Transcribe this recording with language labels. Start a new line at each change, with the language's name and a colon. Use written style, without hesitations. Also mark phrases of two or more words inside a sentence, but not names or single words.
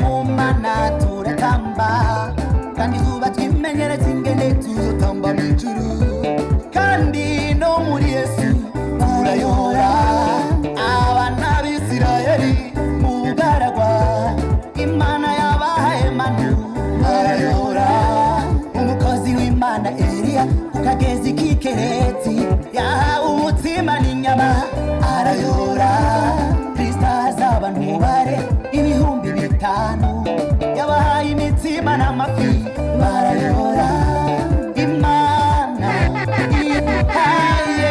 Rundi: mu mana turatamba kandi zuba twimenyereza ingene tuzotamba mu ijuru kandi no muri yesu turayora abana b'isirayeli mu bugaragwa imana yabahaye manu arayora umukozi w'imana eliya ku kagezi k'ikereti yahawe umutima n'inyama arayora kristo azaba ntubare ibihumbi 5 yabahaye imitsima n'amafi barayora imana ihaye